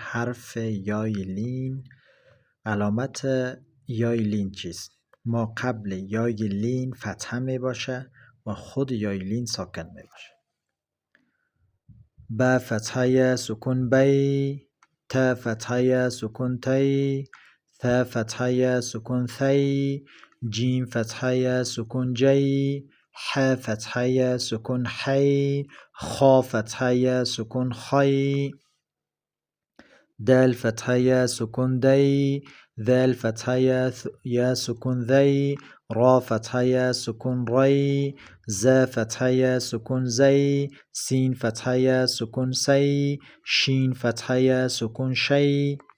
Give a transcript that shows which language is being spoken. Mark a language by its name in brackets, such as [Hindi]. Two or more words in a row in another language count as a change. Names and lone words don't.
[Persian] حرف یای لین. علامت یای لین چیست؟ ما قبل یای لین فتحه می باشه و خود یای لین ساکن می باشه. ب فتحه سکون بی، ت فتحه سکون تی، ث فتحه سکون ثی، جیم فتحه سکون جی، ح فتحه سکون حی، خا فتحه سکون خی، دال فتحه سکون دی، ذال فتحه سکون ذی، را فتحه سکون ری، ز فتحه سکون زی، سین فتحه سکون سی، شین فتحه سکون شی،